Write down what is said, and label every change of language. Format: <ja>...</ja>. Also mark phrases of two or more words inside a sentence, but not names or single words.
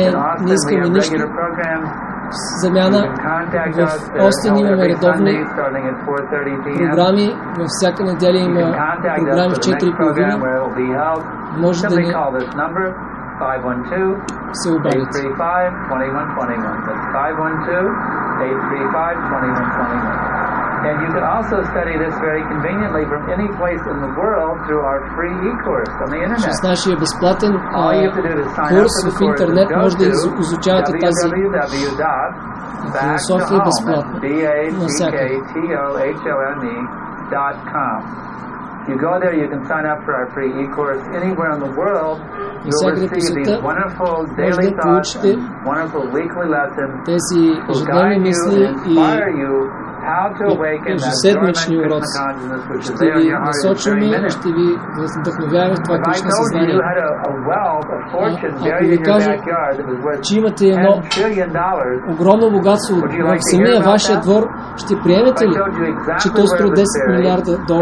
<bg>Ние не искаме нищо замяна. В Остин имаме редовни програми. Във всяка неделя има програми в 4:30. Може да ни се обадите.</bg> <en>And you can also study this very conveniently from any place in the world through our free e-course on the internet.</en> <bg>С нашия безплатен курс в интернет може да изучавате тази философия безплатно. Навсякъде.</bg> <en>You go there, you can sign up for our free e-course anywhere in the world. You'll receive these wonderful daily thoughts and wonderful weekly lessons will guide you and inspire you</en> <bg>ежеседмични уроци. Ще ви насочваме и ще ви вдъхновяваме в това Кришна съзнание. Ако ви кажа, че имате едно огромно богатство в самия вашия двор, ще приемете ли, че то струва $10 милиарда?</bg>